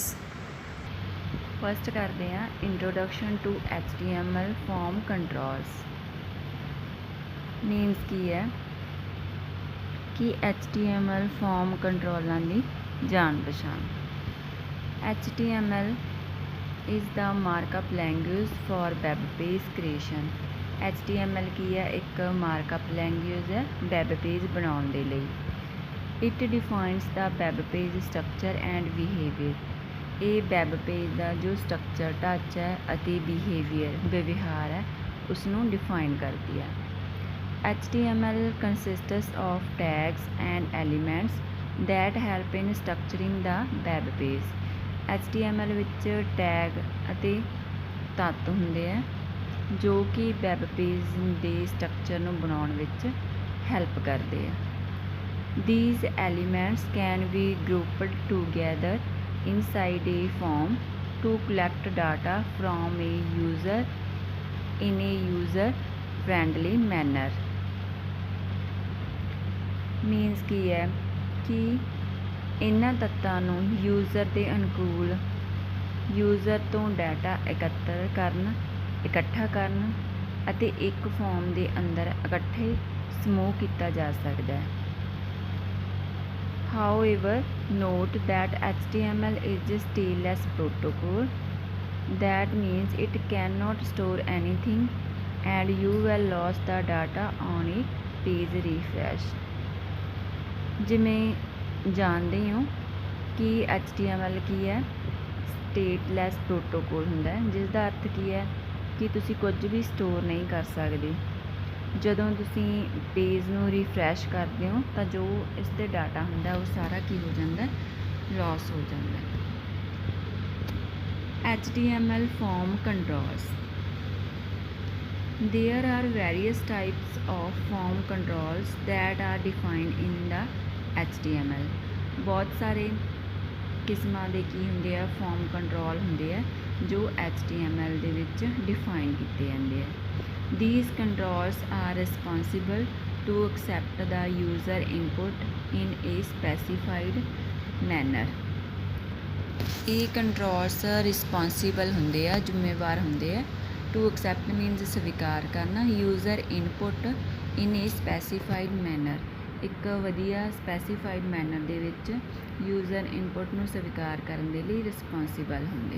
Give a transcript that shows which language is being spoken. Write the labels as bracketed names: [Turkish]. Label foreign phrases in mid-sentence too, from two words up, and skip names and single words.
[English] ਫਸਟ [Punjabi] ਕਰਦੇ ਹਾਂ [English] introduction to HTML form controls. [Punjabi] ਮੀਨਸ ਕੀ ਹੈ ਕਿ HTML ਫਾਰਮ ਕੰਟਰੋਲਾਂ ਦੀ ਜਾਣ ਪਛਾਣ। [English] HTML is the markup language for web page creation। [Punjabi] HTML ਕੀ ਹੈ? ਇੱਕ [English] markup language [Punjabi] ਹੈ [English] web page [Punjabi] ਬਣਾਉਣ ਦੇ ਲਈ। [English] It defines the web page structure and behavior। [Punjabi] ਇਹ [English] web page [Punjabi] ਦਾ ਜੋ ਸਟਰਕਚਰ ਢਾਂਚਾ ਹੈ ਅਤੇ ਵਿਵਹਾਰ ਹੈ ਉਸ ਨੂੰ ਡਿਫਾਈਨ ਕਰਦੀ ਹੈ। [English] HTML consists of tags and elements that help in structuring the web page। [Punjabi] HTML ਵਿੱਚ ਟੈਗ ਅਤੇ ਤੱਤ ਹੁੰਦੇ ਆ ਜੋ ਕਿ [English] web page [Punjabi] ਦੇ ਸਟਰਕਚਰ ਨੂੰ ਬਣਾਉਣ ਵਿੱਚ ਹੈਲਪ ਕਰਦੇ ਆ। [English] These elements can be grouped together inside a form to collect data from a user in a user-friendly manner। [Punjabi] Means ਕੀ ਹੈ ਕਿ ਇਹਨਾਂ ਤੱਤਾਂ ਨੂੰ ਯੂਜ਼ਰ ਦੇ ਅਨੁਕੂਲ ਯੂਜ਼ਰ ਤੋਂ ਡਾਟਾ ਇਕੱਠਾ ਕਰਨ ਅਤੇ ਇੱਕ ਫਾਰਮ ਦੇ ਅੰਦਰ ਇਕੱਠੇ ਸਮੂਹ ਕੀਤਾ ਜਾ ਸਕਦਾ ਹੈ। [English] However, note that HTML is a stateless protocol। That means it cannot store anything and you will lose the data on a page refresh। [Punjabi] ਜਿਵੇਂ ਜਾਣਦੇ ਹੋ ਕਿ HTML ਕੀ ਹੈ? [English] stateless protocol [Punjabi] ਹੁੰਦਾ ਹੈ, ਜਿਸ ਦਾ ਅਰਥ ਕੀ ਹੈ ਕਿ ਤੁਸੀਂ ਕੁਝ ਵੀ ਸਟੋਰ ਨਹੀਂ ਕਰ ਸਕਦੇ। ਜਦੋਂ ਤੁਸੀਂ ਪੇਜ ਨੂੰ ਰੀਫਰੈਸ਼ ਕਰਦੇ ਹੋ ਤਾਂ ਜੋ ਇਸ 'ਤੇ ਡਾਟਾ ਹੁੰਦਾ ਉਹ ਸਾਰਾ ਕੀ ਹੋ ਜਾਂਦਾ? [English] ਲੋਸ [Punjabi] ਹੋ ਜਾਂਦਾ। [English] HTML form controls। There are various types of form controls that are defined in the HTML। [Punjabi] ਬਹੁਤ ਸਾਰੇ ਕਿਸਮਾਂ ਦੇ ਕੀ ਹੁੰਦੇ ਆ? [English] form control [Punjabi] ਹੁੰਦੇ ਆ ਜੋ HTML ਦੇ ਵਿੱਚ ਡਿਫਾਈਨ ਕੀਤੇ ਜਾਂਦੇ ਆ। [English] These controls are responsible to accept the user input in a specified manner। [Punjabi] ਇਹ ਕੰਟਰੋਲਸ ਰਿਸਪੌਂਸੀਬਲ ਹੁੰਦੇ ਆ, ਜ਼ਿੰਮੇਵਾਰ ਹੁੰਦੇ ਆ। [English] to accept means [Punjabi] ਸਵੀਕਾਰ ਕਰਨਾ, [English] user input in a specified manner, [Punjabi] ਇੱਕ ਵਧੀਆ [English] specified manner [Punjabi] ਦੇ ਵਿੱਚ [English] user input [Punjabi] ਨੂੰ ਸਵੀਕਾਰ ਕਰਨ ਦੇ ਲਈ ਰਿਸਪੌਂਸੀਬਲ ਹੁੰਦੇ।